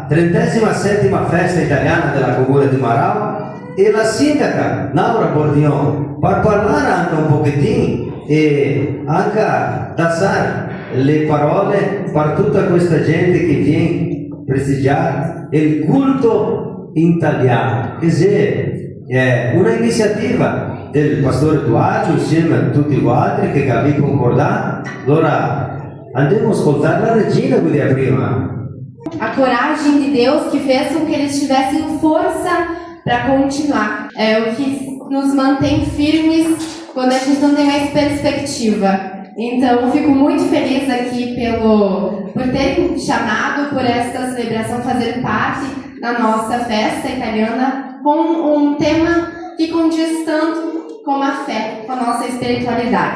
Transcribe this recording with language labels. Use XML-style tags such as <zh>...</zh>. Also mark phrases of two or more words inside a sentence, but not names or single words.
<it>37ª festa italiana della Comune di Marau e la sindaca Laura Bordion per parlare anche un pochettino e anche dare le parole per tutta questa gente che viene a prestigiare il culto italiano, che è una iniziativa del pastore Edoardo insieme a tutti gli altri che abbiamo concordato. Allora andiamo a ascoltare la regina quindi prima.</it> <pt>A coragem de Deus que fez com que eles tivessem força para continuar. É o que nos mantém firmes quando a gente não tem mais perspectiva. Então, eu fico muito feliz aqui por terem chamado por esta celebração fazer parte da nossa festa italiana com um tema que condiz tanto com a fé, com a nossa espiritualidade.</pt>